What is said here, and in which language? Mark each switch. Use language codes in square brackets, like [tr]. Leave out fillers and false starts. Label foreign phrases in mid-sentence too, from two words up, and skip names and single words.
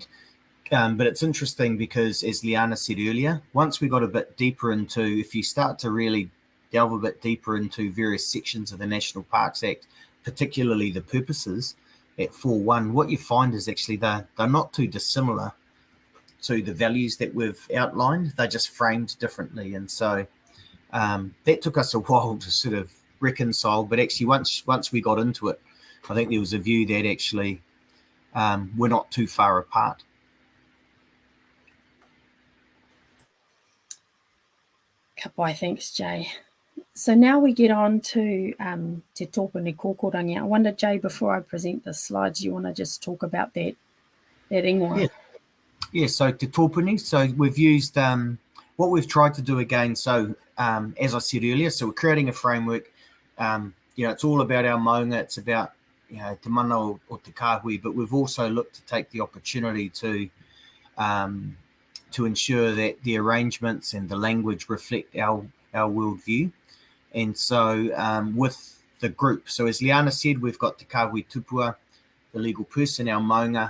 [en] But it's interesting because, as Liana said earlier, once we got a bit deeper into, if you start to really delve a bit deeper into various sections of the National Parks Act, particularly the purposes at 4.1, what you find is actually they're not too dissimilar to the values that we've outlined. They're just framed differently. And so that took us a while to sort of reconcile. But actually, once we got into it, I think there was a view that actually we're not too far apart. [mi] Ka pai, [en] thanks, Jay. So now we get on to Te Tōpuni Kōkorangi. I wonder, Jay, before I present the slides, you want to just talk about that ingoa? Yeah, so Te Tōpuni, so we've used what we've tried to do again. So as I said earlier, so we're creating a framework. It's all about our maunga. It's about, [mi] te mana o te kāhui, [en] but we've also looked to take the opportunity to ensure that the arrangements and the language reflect our worldview. And so with the group, so as Liana said, we've got Te Kāhui Tupua, the legal person, our maunga.